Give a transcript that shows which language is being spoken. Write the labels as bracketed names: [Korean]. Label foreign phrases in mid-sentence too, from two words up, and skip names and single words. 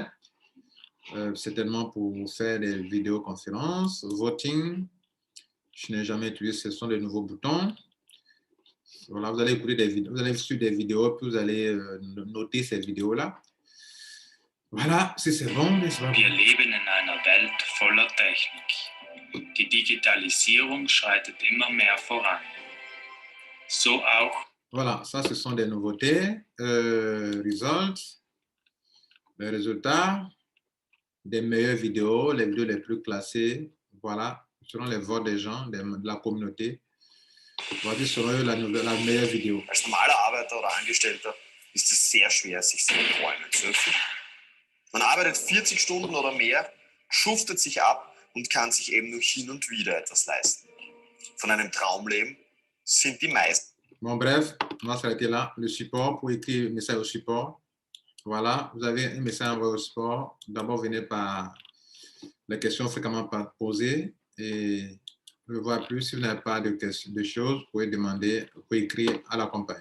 [French] Certainement pour faire des vidéoconférences. Voting, je n'ai jamais utilisé, ce sont des nouveaux boutons. Voilà, vous allez écouter des vidéos, vous allez suivre des vidéos, puis vous allez noter ces vidéos-là. Voilà, si c'est bon, mais c'est pas bon. [German] Wir leben in einer Welt voller Technik. Die Digitalisierung schreitet immer mehr voran. So auch. [French] Voilà, ça, ce sont des nouveautés. Results, les résultats, des meilleures vidéos, les vidéos les plus classées. Voilà, selon les votes des gens, de la communauté. Voici selon la meilleure Video. [German] Als normaler Arbeiter oder Angestellter ist es sehr schwer, sich seine Träume zu erfüllen. Man arbeitet 40 Stunden oder mehr, schuftet sich ab und kann sich eben nur hin und wieder etwas leisten. Von einem Traumleben sind die meisten. [French] Bon, bref, on va s'arrêter là. Le support, pour écrire un message au support. Voilà, vous avez un message envoyé au support. D'abord, venez par les questions fréquemment posées. Et pour voir plus, si vous n'avez pas de choses, vous pouvez demander, vous pouvez écrire à la compagnie.